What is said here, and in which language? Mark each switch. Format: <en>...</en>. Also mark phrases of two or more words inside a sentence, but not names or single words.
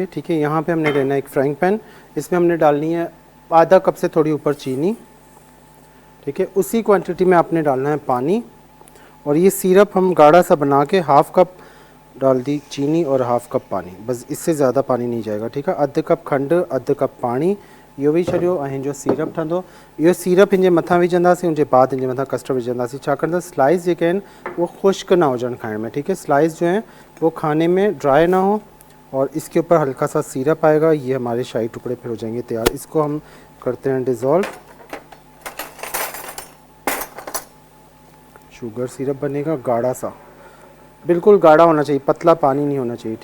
<ur>ٹھیک ہے، یہاں پہ ہم نے لینا ہے ایک</ur> <en>frying pan,</en> <ur>اس میں ہم نے ڈالنی ہے آدھا کپ سے تھوڑی اوپر چینی. ٹھیک ہے، اسی کوانٹیٹی میں آپ نے ڈالنا ہے پانی. اور یہ سیرپ ہم گاڑھا سا بنا کے</ur> <en>half cup</en> <ur>ڈال دی چینی اور</ur> <en>half cup</en> <ur>پانی، بس اس سے زیادہ پانی نہیں جائے گا. ٹھیک ہے,</ur> <sd>अधु कप खंड, अधु कप पानी इहो विझी छॾियो ऐं जो सीरप ठहंदो, इहो सीरप हिन जे मथां विझंदासीं। उनजे बाद हिन जे मथां कस्टर्ड विझंदासीं, छाकाणि त स्लाइस जेके आहिनि वो खुश्क ना हुजनि खाइण में।</sd> <ur>ٹھیک ہے، سلائس جو ہے وہ کھانے میں ڈرائی نہ ہو۔ اور اس کے اوپر ہلکا سا سیرپ آئے گا. یہ ہمارے شاہی ٹکڑے پھر ہو جائیں گے تیار۔ اس کو ہم کرتے ہیں ڈیزالو.</ur> <en>sugar syrup</en> <ur>بنے گا گاڑھا سا، بالکل گاڑھا ہونا چاہیے، پتلا پانی نہیں ہونا چاہیے.</ur>